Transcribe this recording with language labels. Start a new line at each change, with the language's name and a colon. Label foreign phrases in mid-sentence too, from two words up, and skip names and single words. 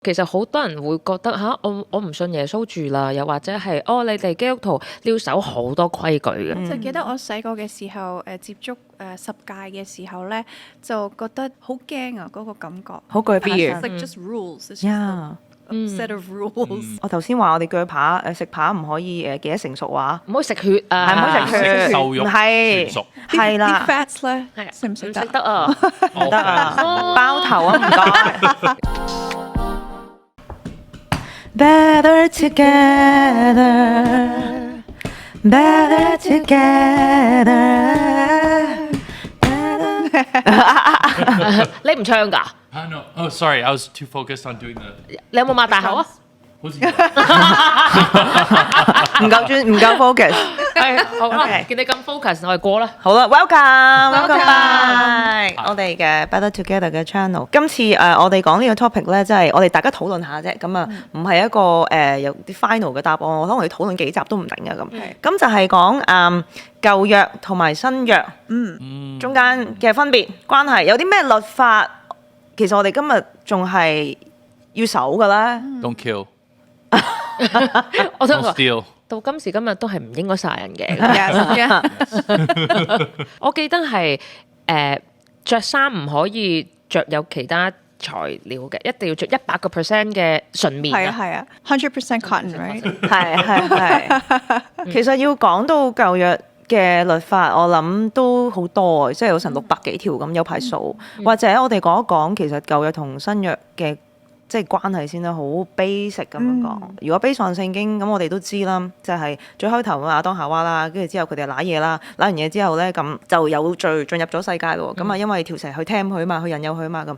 Cantonese: 其實好多人會覺得我唔信耶穌住啦，又或者係你哋基督徒要守好多規矩嘅。就記得我細個嘅時候，接觸十誡嘅時候咧，就覺得好驚啊！嗰個感覺好懼怕。
English: It's like just rules. It's just a set of rules.
Cantonese: 我頭先話我哋鋸扒食扒唔可以幾多成熟話，唔可以食血啊，係唔可以食血，食瘦肉唔係全熟係啦，啲 fats 咧係食唔食得？唔食得啊？唔得啊，包頭啊唔該。
English: Better together, better together.
Cantonese: 你唔唱㗎？
English: No, oh sorry, I was too focused on doing the
Cantonese: 你有冇擘大口啊？好似唔夠專，唔夠 focus。係好啦 Okay 見你咁 focus，我哋過啦。好啦 ，welcome Welcome back，我哋嘅 Better Together 嘅 channel。今次我哋講呢個 topic 咧，即係我哋大家討論下啫。咁啊，唔係一個有啲 final 嘅答案，我可能我哋討論幾集都唔定嘅咁。咁就係講舊約同埋新約中間嘅分別關係，有啲咩律法其實我哋今日仲係要守嘅咧。
English: Don't kill,
Cantonese: 我想 don't 話 steal。到今時今日都係唔應該殺人嘅。 Yeah. 我記得係著衫唔可以着有其他材料嘅，一定要着100% 嘅純棉係啊係啊，
English: 100% cotton, right?
Cantonese: 係。其實要講到舊約嘅律法，我諗都好多，即係有成600幾條咁，有排數。或者我哋講一講其實舊約同新約嘅即係關係先啦，好 basic 咁樣講。如果
English: base on
Cantonese: 聖經咁，我哋都知啦，就係最開頭亞當夏娃啦，跟住之後佢哋揦嘢啦，揦完嘢之後咧，咁就有罪進入咗世界咯。咁啊，因為條蛇去 tempt 佢嘛，去引誘佢嘛咁。